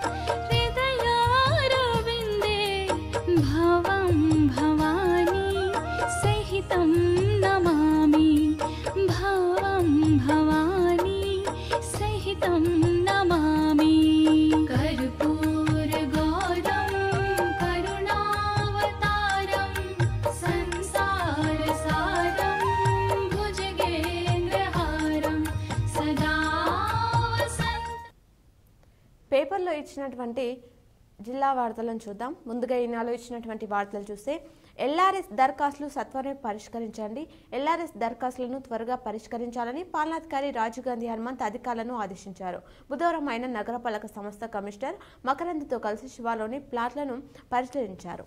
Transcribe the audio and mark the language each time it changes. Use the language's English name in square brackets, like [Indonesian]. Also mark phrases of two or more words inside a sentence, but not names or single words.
[Sanskrit] हृदयारविन्दे भवं भवानी सहितं नमामि भवं भवानी सहितं नमामि कर्पूरगौरं करुणावतारं संसारसारं भुजगेन्द्रहारं सदा वसन्तं [Telugu] పేపర్లో ఇచ్చినటువంటి జిల్లా వార్తలను చూద్దాం. ముందుగా ఈనాలో ఇచ్చినటువంటి వార్తలు చూస్తే ఎల్ఆర్ఎస్ దరఖాస్తులు సత్వరమే పరిష్కరించండి. ఎల్ఆర్ఎస్ దరఖాస్తులను త్వరగా పరిష్కరించాలని పాలనాధికారి రాజీవ్ గాంధీ హనుమంత్ అధికారులను ఆదేశించారు. బుధవారం ఆయన నగరపాలక సంస్థ కమిషనర్ మకరంద్తో కలిసి శివాలోని ప్లాట్లను పరిశీలించారు.